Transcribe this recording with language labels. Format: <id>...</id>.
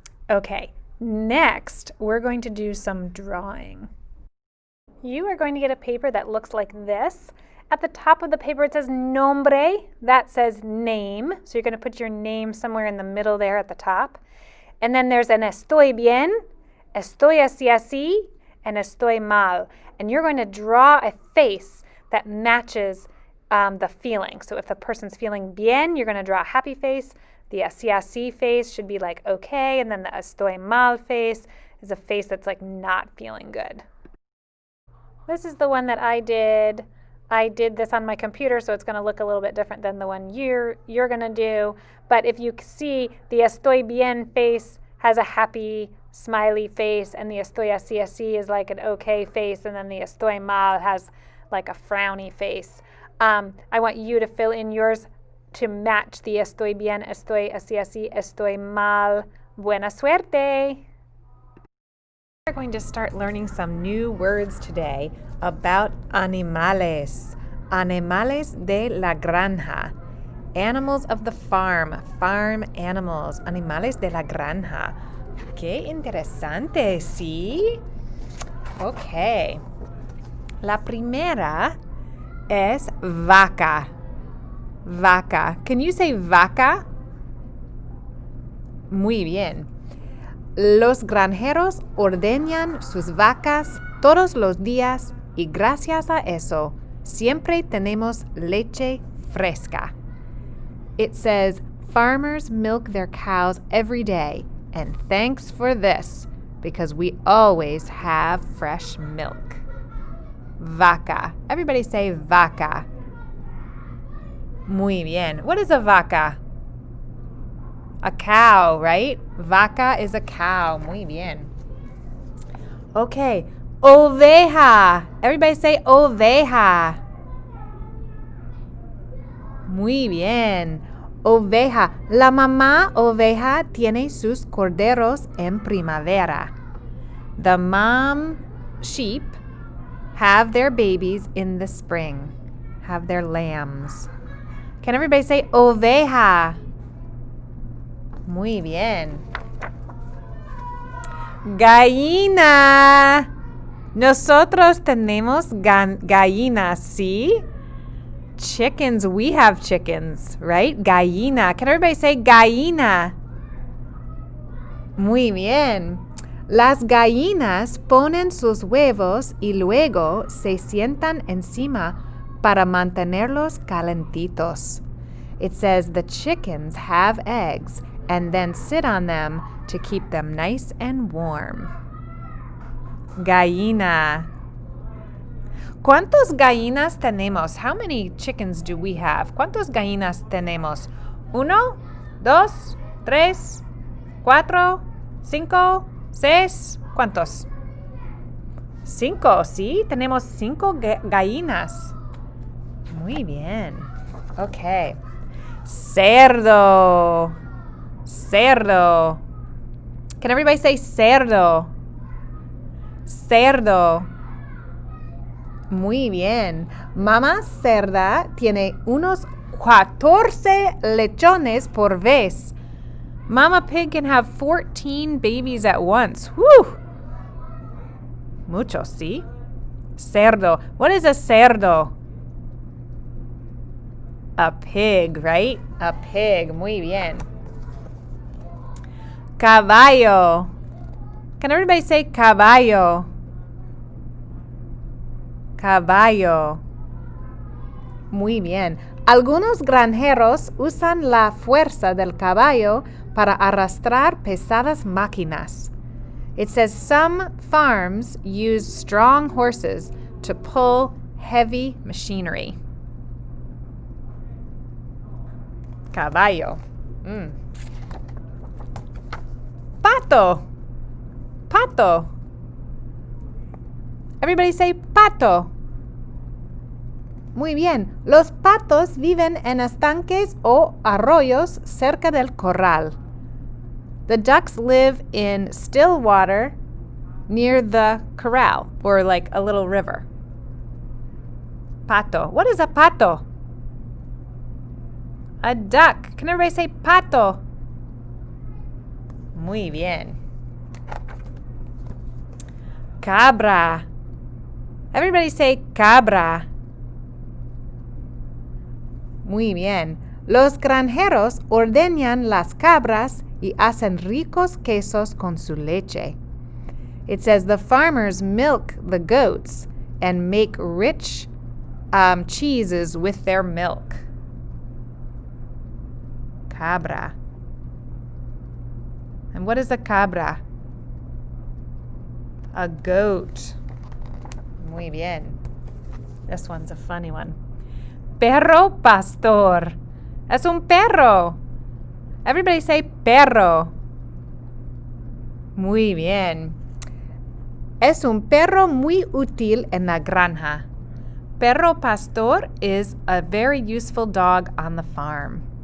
<en>Okay, next, we're going to do some drawing. You are going to get a paper that looks like this. At the top of the paper, it says nombre. That says name. So you're going to put your name somewhere in the middle there at the top. And then there's an</en> <es>estoy bien, estoy así así, and estoy mal.</es> <en>And you're going to draw a face that matches the feeling. So if the person's feeling bien, you're going to draw a happy face. The así así face should be like okay, and then the estoy mal face is a face that's like not feeling good. This is the one that I did. I did this on my computer, so it's going to look a little bit different than the one you're going to do. But if you see, the estoy bien face has a happy, smiley face, and the estoy así así is like an okay face, and then the estoy mal has like a frowny face. I want you to fill in yours to match the</en> <es>estoy bien, estoy así así, estoy mal. Buena suerte!</es> <en>We're going to start learning some new words today about animales.</en> <es>Animales de la granja.</es> <en>Animals of the farm. Farm animals.</en> <es>Animales de la granja. Qué interesante, ¿sí? Okay. La primera es vaca. Vaca.</es> <en>Can you say vaca?</en> <es>Muy bien. Los granjeros ordeñan sus vacas todos los días y gracias a eso siempre tenemos leche fresca.</es> <en>It says farmers milk their cows every day and thanks for this because we always have fresh milk. Vaca. Everybody say vaca.</en> <es>Muy bien.</es> <en>What is a vaca? A cow, right? Vaca is a cow.</en> <es>Muy bien.</es> <en>Okay. Oveja. Everybody say oveja.</en> <es>Muy bien. Oveja. La mamá oveja tiene sus corderos en primavera.</es> <en>The mom sheep have their babies in the spring. Have their lambs. Can everybody say oveja?</en> <es>Muy bien. Gallina. Nosotros tenemos gallinas, ¿sí?</es> <en>Chickens, we have chickens, right? Gallina. Can everybody say gallina?</en> <es>Muy bien. Las gallinas ponen sus huevos y luego se sientan encima para mantenerlos calentitos.</es> <en>It says the chickens have eggs and then sit on them to keep them nice and warm.</en> <es>Gallina. ¿Cuántos gallinas tenemos?</es> <en>How many chickens do we have?</en> <es>¿Cuántos gallinas tenemos? 1, 2, 3, 4, 5, 6. ¿Cuántos? 5, ¿sí? Tenemos 5 gallinas. Muy bien. Okay. Cerdo. Cerdo.</es> <en>Can everybody say cerdo?</en> <es>Cerdo. Muy bien. Mamá cerda tiene unos 14 lechones por vez.</es> <en>Mama pig can have 14 babies at once.</en> <es>Whew! Muchos, ¿sí? Cerdo.</es> <en>What is a cerdo? A pig, right? A pig.</en> <es>Muy bien.</es> <en>Caballo. Can everybody say caballo?</en> <es>Caballo. Muy bien. Algunos granjeros usan la fuerza del caballo para arrastrar pesadas máquinas.</es> <en>It says some farms use strong horses to pull heavy machinery.</en> <es>Caballo. Pato. Pato.</es> <en>Everybody say pato.</en> <es>Muy bien. Los patos viven en estanques o arroyos cerca del corral.</es> <en>The ducks live in still water near the corral, or like a little river. Pato. What is a pato? A duck. Can everybody say pato?</en> <es>Muy bien.</es> <en>Cabra. Everybody say cabra.</en> <es>Muy bien. Los granjeros ordeñan las cabras y hacen ricos quesos con su leche.</es> <en>It says the farmers milk the goats and make rich cheeses with their milk.</en> <es>Cabra.</es> <en>And what is a cabra? A goat.</en> <es>Muy bien.</es> <en>This one's a funny one.</en> <es>Perro pastor. Es un perro.</es> <en>Everybody say perro.</en> <es>Muy bien. Es un perro muy útil en la granja.</es> <en>Perro pastor is a very useful dog on the farm.</en>